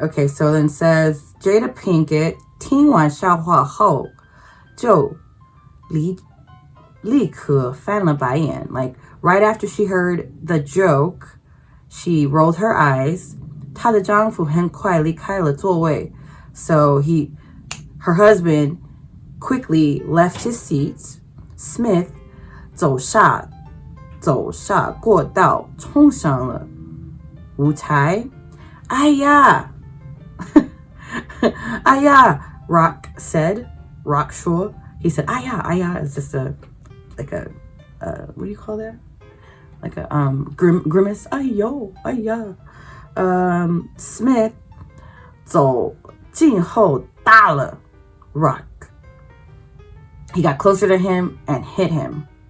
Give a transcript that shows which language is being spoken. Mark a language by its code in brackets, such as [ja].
[en] Okay, so then it says, [zh] Jada Pinkett 听完笑话后就立刻翻了白眼. [en] Like, right after she heard the joke, she rolled her eyes. [zh] 她的丈夫很快离开了座位. [en] So her husband quickly left his seat. [zh] Smith 走下过道，冲上了舞台。哎呀哎呀 [en] Rock said. [zh] Rock说. [en] He said, "Aya, aya" is just what do you call that? Like a grimace. Ayo, aya. [zh] Smith 走近后打了 Rock. [en] He got closer to him and hit him.